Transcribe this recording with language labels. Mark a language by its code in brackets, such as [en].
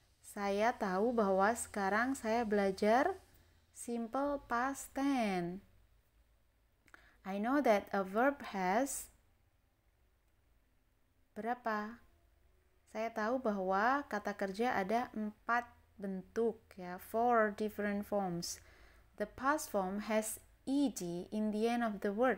[id] Saya tahu bahwa sekarang saya belajar simple past tense. [en] I know that a verb has berapa? [id] Saya tahu bahwa kata kerja ada 4 bentuk ya, [en] 4 different forms. The past form has ed in the end of the word.